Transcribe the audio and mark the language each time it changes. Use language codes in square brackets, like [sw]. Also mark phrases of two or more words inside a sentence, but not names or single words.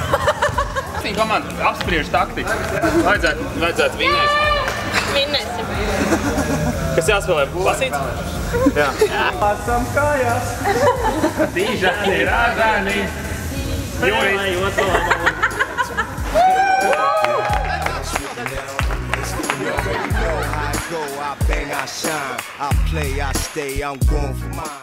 [lv] Viņa komanda apspriež taktiku. Vajadzētu vinnēt. Vinnēsim. Kas jāspēlē? Basīts? Jā. Esam kājās. Dīžani, rāžani. Jūris. [en] I bang, I shine, I play, I stay, I'm going for mine.